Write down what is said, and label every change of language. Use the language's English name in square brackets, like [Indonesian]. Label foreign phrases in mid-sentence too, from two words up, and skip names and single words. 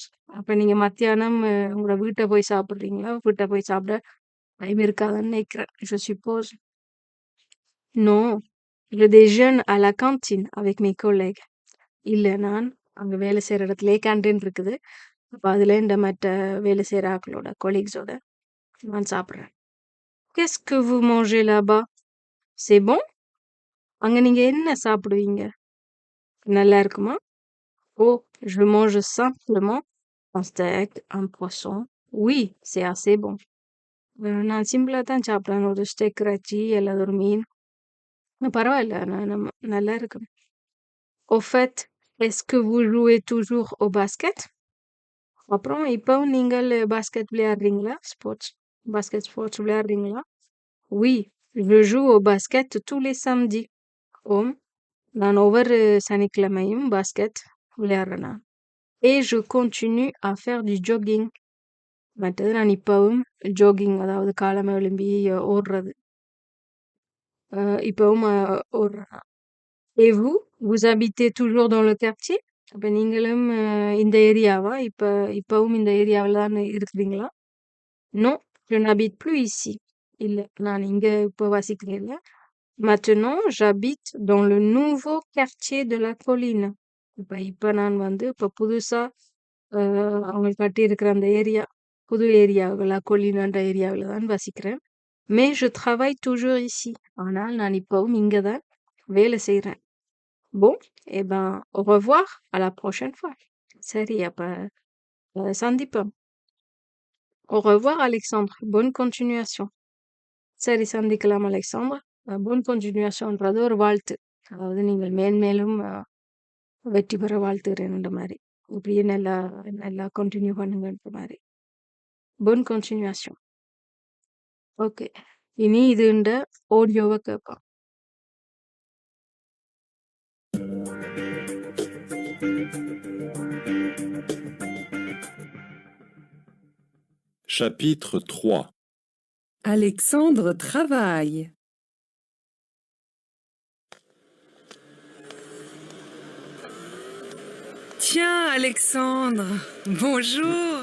[Tamil] அப்ப நீங்க மத்தியானம் உங்களோட வீட்டை போய் சாப்பிடுறீங்களா? வீட்டை போய் சாப்பிட டைம் இருக்காதுன்னு நினைக்கிறேன். [French] Je suppose. Non, je déjeune à la cantine avec mes collègues. [Tamil] இல்ல, நான் அங்க வேலை செய்யற இடத்துலயே கேண்டீன் இருக்குது. அப்ப அதுல இந்த மற்ற வேலை செய்யற ஆட்களோட கொலீக்ஸோட நான் சாப்பிடுறேன். [French] Qu'est-ce que vous mangez là-bas? C'est bon? [Tamil] அங்க நீங்க என்ன சாப்பிடுவீங்க? நல்லா இருக்குமா? [French] Oh, je mange simplement un steak, un poisson. Oui, c'est assez bon. [Tamil] நான் சிம்பிளா தான் சாப்பிடுறேன். ஒரு ஸ்டெக் இறைச்சி அல்லது ஒரு மீன். பரவாயில்ல, நல்லா இருக்கு. [French] Au fait, est-ce que vous jouez toujours au basket? [Tamil] அப்புறம் இப்பவும் நீங்கள் பாஸ்கெட் விளையாடுறீங்களா? ஸ்போர்ட்ஸ் விளையாடுறீங்களா? [French] Oui, je joue au basket tous les samedis. [Tamil] ஓம், நான் ஒவ்வொரு சனிக்கிழமையும் பாஸ்கெட் விளையாடுறேன். [French] Et je continue à faire du jogging. [Tamil] மற்றது நான் இப்பவும் ஜோகிங், அதாவது காலமே எழும்பி ஓடுறது. இப்பவும் ஓடுறேன். [French] Et vous, vous habitez toujours dans le quartier? [Tamil] அப்ப நீங்களும் இந்த ஏரியாவா? இப்பவும் இந்த ஏரியாவில் தான் இருக்கிறீங்களா? [French] Non, je n'habite plus ici. [Tamil] இல்ல, நான் இங்க இப்ப வசிக்கிறேன் இல்ல. [French] Maintenant, j'habite dans le nouveau quartier de la colline. [Tamil] இப்ப நான் வந்து இப்ப புதுசா அவங்க கட்டி இருக்கிற அந்த ஏரியா, புது ஏரியாவில் கொல்லினன்ற ஏரியாவில் தான் வசிக்கிறேன். [French] Mais je travaille toujours ici. [Tamil] ஆனால் நான் இப்பவும் இங்க தான் வேலை செய்றேன். [French] Bon, eh ben, au revoir, à la prochaine fois. [Tamil] சரி, அப்ப சந்திப்போம். [French] Au revoir, Alexandre. Bonne continuation. [Tamil] சரி, சந்திக்கலாம் அலெக்சாண்டர். [French] bonne continuation [Tamil] ன்றது ஒரு வாழ்த்து. அதாவது நீங்கள் மேன்மேலும் வெற்றி பெற வாழ்த்துகிறேன்ற மாதிரி. இப்படியே நல்லா நல்லா கண்டினியூ பண்ணுங்கன்ற மாதிரி. [French] bonne continuation. [Tamil] ஓகே, இனி இதுண்ட ஆடியோவை கேட்போம். [French] Chapitre 3. Alexandre travaille. Tiens, Alexandre, bonjour.